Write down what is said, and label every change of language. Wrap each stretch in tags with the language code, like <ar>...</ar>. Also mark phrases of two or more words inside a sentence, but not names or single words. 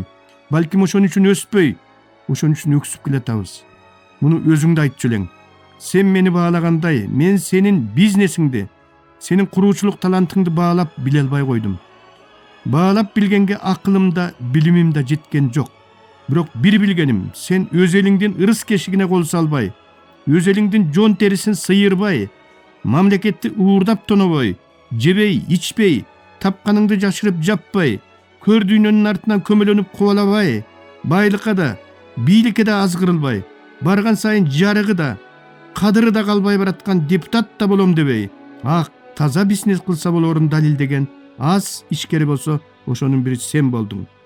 <ky>Балким ошон үчүн өспөй, ошон үчүн өксүп келатабыз. Муну өзүң да айтчу элең. Сен мени баалагандай, мен сенин бизнесиңди, сенин куруучулук талантыңды баалап биле албай койдум. Баалап билгенге акылым да, билимим да жеткен жок. Бирок бир билгеним, sen öz eliңдин ырыс кешигине кол салбай, öz eliңдин жон терисин сыйырбай, мамлекетти уурдап тонобой, жебей, ичпей, тапканыңды жашырып жаппай, көрдүйнөнүн артынан көмөлөнүп кубалабай, байлыкка да, бийликке да азгырылбай, барган сайын жарыгы да, кадыры да калбай бараткан депутат да болом дебей, ак таза бизнес кылса болорун далилдеген аз ишкери болсо ошонун бири сен болдуң.</ky>